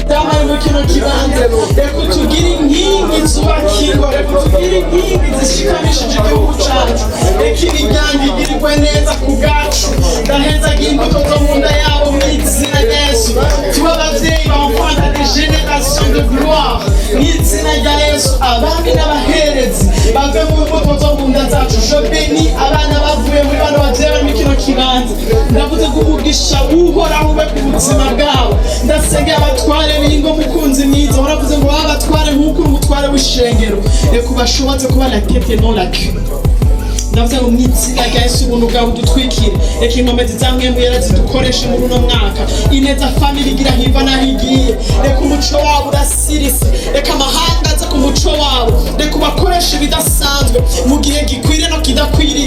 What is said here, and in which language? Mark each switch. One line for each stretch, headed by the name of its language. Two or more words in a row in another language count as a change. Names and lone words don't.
Rundi: Damaye mu kino kibanza, reka tugire inkingi zubakirwa, reka tugire inkingi zishikamishije igihugu cacu, reka imiryango igirirwe neza ku bwacu. Ndahezagira imbuto zo mu nda yabo mw'izina rya Yesu. Tuba abavyeyi b'
French: enfants de génération de gloire
Rundi: mw'izina rya Yesu. Abami n'abaherezi bave mu mbuto zo mu nda zacu.
French: Je bénis
Rundi: abana bavuye muri bano bavyeyi bari mu kino kibanza. Ndavuze ko umugisha uhoraho ube ku buzima bwabo. Ndasengera abatware b'ingo mukunzi mwiza. Uravuze ngo babatware nk'uko uri umutware w'ishengero. Reka ubashobotse kuba
French: la tête non la queue.
Rundi: Ndavuze ngo mw'izina rya Yesu ubuntu bwawe udutwikire. Reka inkomezi za mwembu yera zidukoreshe muri uno mwaka. Ineza family igira hiva naho igiye. Reka umuco wabo urasirise. Reka amahanga aze ku muco wabo. Reka ubakoreshe ibidasanzwe mu gihe gikwiriye no kidakwiriye.